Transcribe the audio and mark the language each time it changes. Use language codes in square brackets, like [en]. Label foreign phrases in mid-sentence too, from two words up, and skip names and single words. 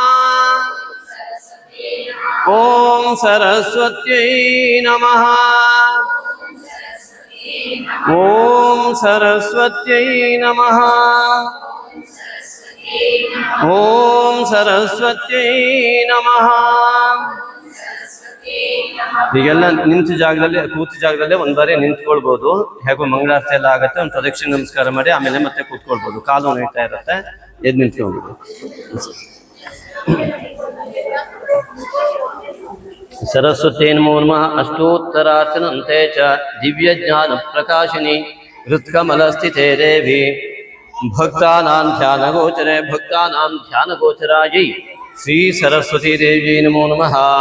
[sa] ॐ सरस्वत्यै नमः ॐ सरस्वत्यै नमः ॐ सरस्वत्यै नमः [kn] ಈಗೆಲ್ಲ ನಿಂತ ಜಾಗದಲ್ಲಿ ಕೂತ ಜಾಗದಲ್ಲೇ ಒಂದ್ ಬಾರಿ ನಿಂತ್ಕೊಳ್ಬಹುದು. ಹೇಗೋ ಮಂಗಳಾರತಿ ಎಲ್ಲ ಆಗತ್ತೆ, ಒಂದು ಪ್ರದಕ್ಷಿಣೆ ನಮಸ್ಕಾರ ಮಾಡಿ ಆಮೇಲೆ ಮತ್ತೆ ಕೂತ್ಕೊಳ್ಬಹುದು. ಕಾಲು ನೋಯ್ತಾ ಇರುತ್ತೆ, ಎದ್ದು ನಿಂತ್ಕೊಳ್ಬಹುದು. [sa] सरस्वती नमो नमः अष्टोत्तरार्चनन्ते च दिव्यज्ञानप्रकाशिनी हृत्कमलस्थिते देवी भक्तानां ध्यानगोचरे भक्तानां ध्यानगोचरायै श्री सरस्वती देवी नमो नमः।